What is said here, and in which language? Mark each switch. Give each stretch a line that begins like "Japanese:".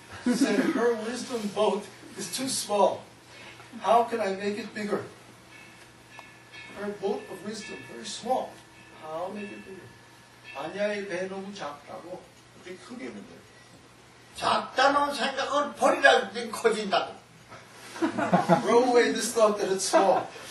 English: She said her wisdom boat is too small. How can I make it bigger? Her boat of wisdom very small. How make it bigger?
Korean: 아냐의 배 너무 작다고 어떻게 크게 만들어? 작다는 생각을 버리라, 이제 커진다고.
English: Throw away this thought that it's small.